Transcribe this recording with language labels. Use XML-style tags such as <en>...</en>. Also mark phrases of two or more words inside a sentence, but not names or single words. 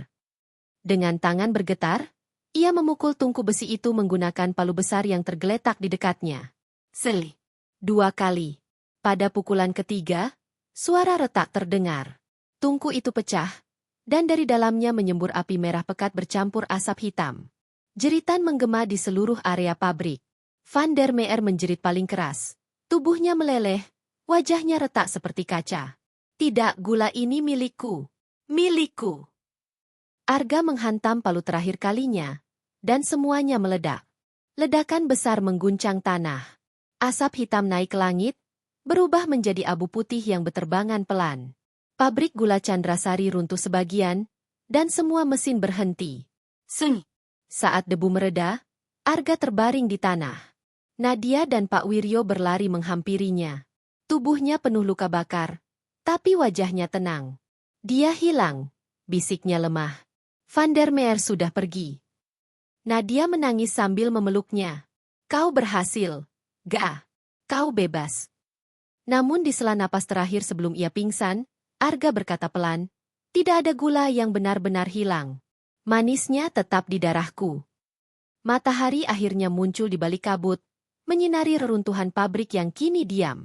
<id>Dengan tangan bergetar, ia memukul tungku besi itu menggunakan palu besar yang tergeletak di dekatnya. Seli. 2 kali. Pada pukulan ketiga, suara retak terdengar. Tungku itu pecah, dan dari dalamnya menyembur api merah pekat bercampur asap hitam. Jeritan menggema di seluruh area pabrik. Van der Meer menjerit paling keras. Tubuhnya meleleh, wajahnya retak seperti kaca. Tidak, gula ini milikku. Milikku. Arga menghantam palu terakhir kalinya, dan semuanya meledak. Ledakan besar mengguncang tanah. Asap hitam naik ke langit, berubah menjadi abu putih yang berterbangan pelan. Pabrik gula Chandrasari runtuh sebagian, dan semua mesin berhenti. Seng. Saat debu mereda, Arga terbaring di tanah. Nadia dan Pak Wiryo berlari menghampirinya. Tubuhnya penuh luka bakar, tapi wajahnya tenang. Dia hilang, bisiknya lemah. Van der Meer sudah pergi. Nadia menangis sambil memeluknya. Kau berhasil. Gak. Kau bebas. Namun di sela napas terakhir sebelum ia pingsan, Arga berkata pelan, tidak ada gula yang benar-benar hilang. Manisnya tetap di darahku. Matahari akhirnya muncul di balik kabut, menyinari reruntuhan pabrik yang kini diam.</id>